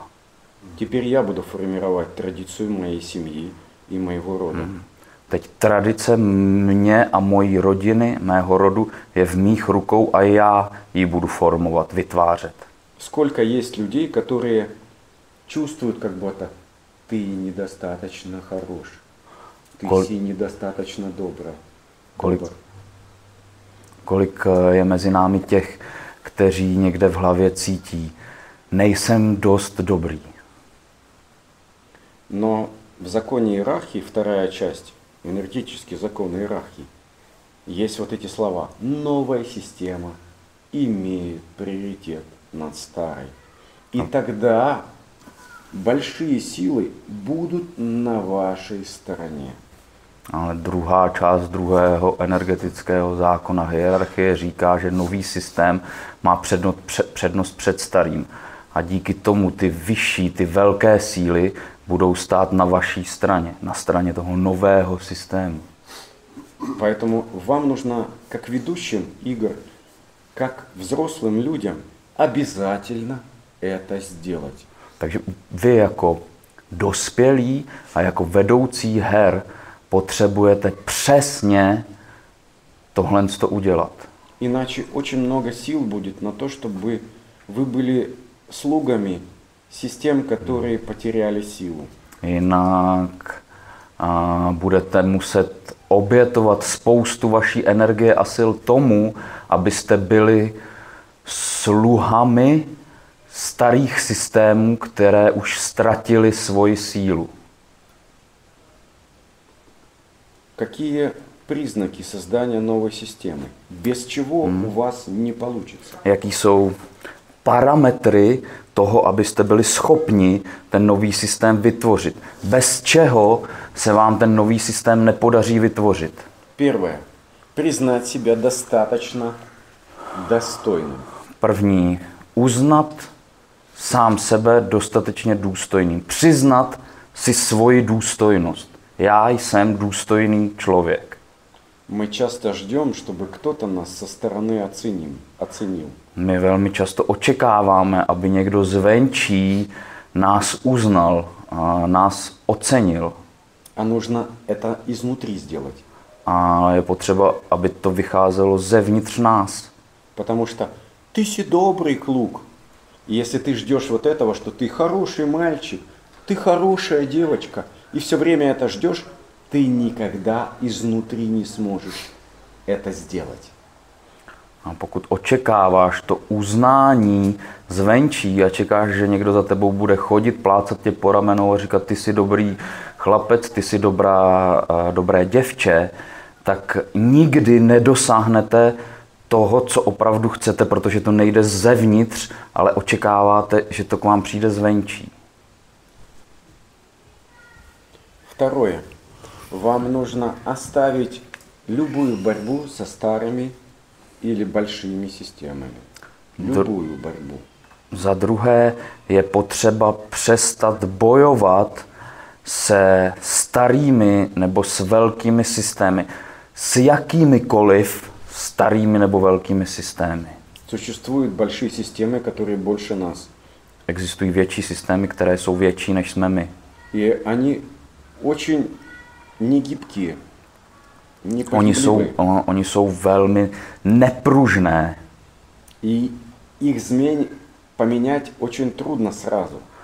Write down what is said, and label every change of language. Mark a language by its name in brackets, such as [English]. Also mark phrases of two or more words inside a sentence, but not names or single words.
[Russian] Теперь я буду формировать традицию моей семьи и моего рода. [Czech] Teď tradice mě a mojí rodiny, mého rodu, je v mých rukou a já ji budu formovat, vytvářet. [Russian] Сколько есть людей, которые чувствуют, как будто ты недостаточно хорош, ты недостаточно добр. [Czech] Kolik je mezi námi těch, kteří někde v hlavě cítí, nejsem dost dobrý. [Russian] Но в законе иерархии, вторая часть, энергетический закон иерархии, есть вот эти слова. Новая система имеет приоритет над старой. И тогда большие силы будут на вашей стороне. [Czech] Ale druhá část druhého energetického zákona hierarchie říká, že nový systém má přednost před starým. A díky tomu ty vyšší, ty velké síly budou stát na vaší straně, na straně toho nového systému. [Russian] Поэтому вам нужно, как ведущим игр, как взрослым людям, обязательно это сделать. [Czech] Takže vy jako dospělí a jako vedoucí her potřebujete přesně tohle udělat. [Russian] Иначе очень много сил будет на то, чтобы вы были слугами систем, которые потеряли силу. [Czech] Jinak budete muset obětovat spoustu vaší energie a sil tomu, abyste byli sluhami starých systémů, které už ztratili svoji sílu. [Russian] Какие признаки создания новой системы? Без чего у вас не получится? [Czech] Jaký jsou parametry toho, abyste byli schopni ten nový systém vytvořit? Bez čeho se vám ten nový systém nepodaří vytvořit? [Russian] Первое. Признать себя достаточно достойным. [Czech] První, uznat sám sebe dostatečně důstojným. Přiznat si svoji důstojnost. Já jsem důstojný člověk. [Russian] Мы часто ждем, чтобы кто-то нас со стороны оценил. [Czech] My velmi často očekáváme, aby někdo zvenčí nás uznal, nás ocenil. [Russian] А нужно это изнутри сделать. [Czech] A je potřeba, aby to vycházelo zevnitř nás. [Russian] Потому что [Czech] ty si dobrý kluk. [Russian] И если ты ждешь вот этого, что ты хороший мальчик, ты хорошая девочка, и все время это ждешь, ты никогда изнутри не сможешь это сделать. [Czech] A pokud očekáváš to uznání zvenčí a čekáš, že někdo za tebou bude chodit, plácat tě po ramenou a říkat, ty jsi dobrý chlapec, ty jsi dobré děvče, tak nikdy nedosáhnete toho, co opravdu chcete, protože to nejde zevnitř, ale očekáváte, že to k vám přijde zvenčí. [Russian] Второе. Вам нужно оставить любую борьбу со старыми или большими системами. Любую борьбу. [Czech] Za druhé je potřeba přestat bojovat se starými nebo s velkými systémy. S jakýmikoliv starými nebo velkými systémy. [Russian] Существуют большие системы, которые больше нас. [Czech] Existují větší systémy, které jsou větší než jsme my. [Russian] И они очень негибкие, непоколебимые. [Czech] Oni jsou velmi nepružné. [Russian] И их поменять очень трудно сразу.